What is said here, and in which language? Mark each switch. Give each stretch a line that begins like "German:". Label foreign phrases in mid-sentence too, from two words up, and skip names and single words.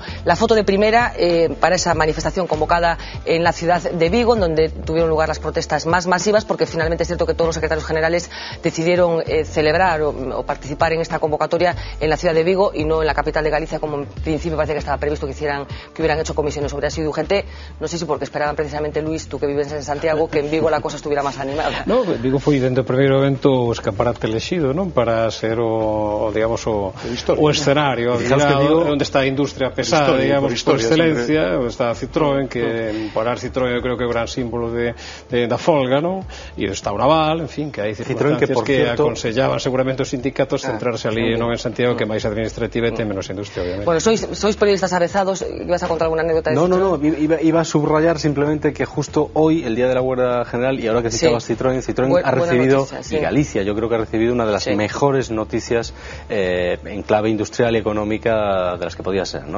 Spanish: La foto de primera para esa manifestación convocada en la ciudad de Vigo, en donde tuvieron lugar las protestas más masivas, porque finalmente es cierto que todos los secretarios generales asociaciones decidieron celebrar o participar en esta convocatoria en la ciudad de Vigo y no en la capital de Galicia, como en principio parece que estaba previsto que hubieran hecho comisiones sobre asilo y UGT. No sé si porque esperaban precisamente, Luis, tú que vives en Santiago, que en Vigo la cosa estuviera máis animada.
Galician: No, Vigo foi dentro do primeiro evento o escaparate elexido, non? Para ser o escenario onde está a industria pesada, digamos, por excelencia, onde está a Citroën, que parar Citroën eu creo que é o gran símbolo da folga, non? E está o Naval, en fin, que hai circunstancias que aconsellaban seguramente os sindicatos centrarse ali non en Santiago, que é máis administrativa e ten menos industria, obviamente.
Spanish: Bueno, sois periodistas avezados, ibas a contar alguna anécdota de Citroën? No, iba a subrayar simplemente que justo hoy, el día de la huelga general, y ahora que citabas Citroën ha recibido, y Galicia yo creo que ha recibido una de las mejores noticias en clave industrial y económica de las que podía ser, ¿no?